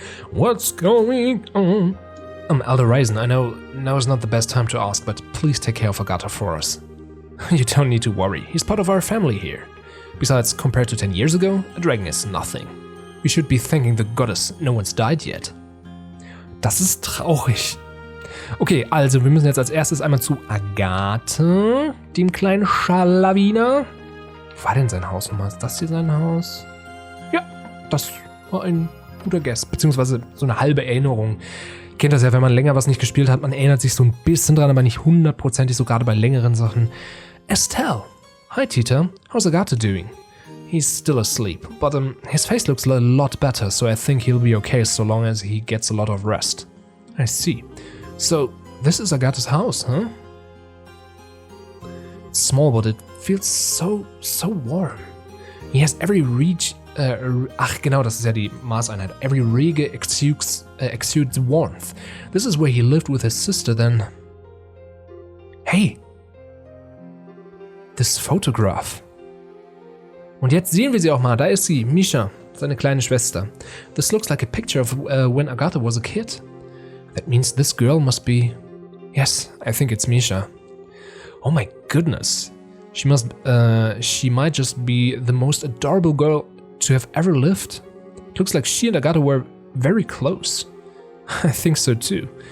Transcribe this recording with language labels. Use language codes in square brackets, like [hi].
[en] What's going on? Elder Ryzen, I know now is not the best time to ask, but please take care of Agate for us. You don't need to worry, he's part of our family here. Besides, compared to 10 years ago, a dragon is nothing. We should be thanking the goddess no one's died yet. [de] Das ist traurig. Okay, also wir müssen jetzt als erstes einmal zu Agate, dem kleinen Schalawiner. Wo war denn sein Haus nochmal? Ist das hier sein Haus? Ja, das war ein guter Guess, beziehungsweise so eine halbe Erinnerung. Ihr kennt das ja, wenn man länger was nicht gespielt hat, man erinnert sich so ein bisschen dran, aber nicht hundertprozentig, so gerade bei längeren Sachen. [en] Estelle. Hi, Tita. How's Agate doing? He's still asleep, but his face looks a lot better, so I think he'll be okay so long as he gets a lot of rest. I see. So, this is Agate's house, huh? It's small, but it feels so warm. He has every [de] genau, das ist ja die Maßeinheit. [en] Every rege exudes warmth. This is where he lived with his sister then. Hey! This photograph. [de] Und jetzt sehen wir sie auch mal. Da ist sie, Misha, seine kleine Schwester. [en] This looks like a picture of when Agate was a kid. That means this girl must be... Yes, I think it's Misha. Oh my goodness. She might just be the most adorable girl to have ever lived. It looks like she and Agate were very close. I think so too.